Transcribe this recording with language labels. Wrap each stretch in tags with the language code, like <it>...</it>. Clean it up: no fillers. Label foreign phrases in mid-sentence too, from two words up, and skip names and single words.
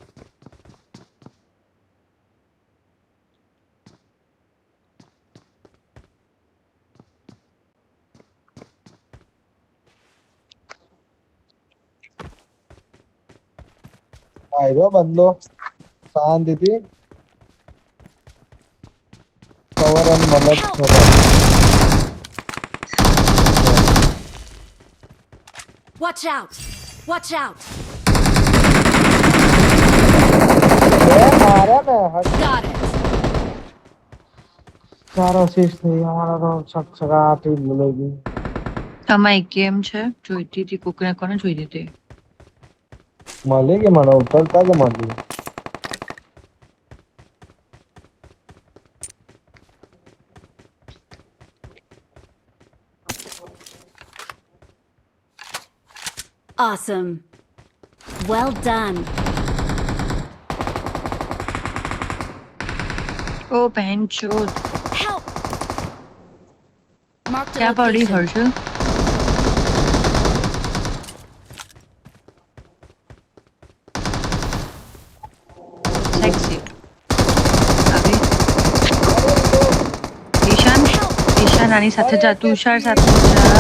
<gu>આવ્યો બંદો શાંતિથી કવર અને મદદ કરો.</gu> <en>Watch out! Watch out!</en> <gu>મારે ને</gu> <en>Got it!</en> <gu>4 અસિસ્ટ થઈ અમારા તો છકછકાટી બોલાઈ ગઈ. આમાં એક ગેમ છે જોઈતી હતી કોકને કોને જોઈતી હતી. મળી ગઈ મને ઉતરતા જ મળી.</gu> <en>Awesome. Well done.</en> <gu>ઓ બહેન ચોદ</gu> <en>Help! Marked a</en> <gu>ક્યાં પડી</gu> <en>location.</en> <gu>હર્ષલ? સેક્સી આવી. ઈશાન આની સાથે જા, તુષાર સાથે જા.</gu>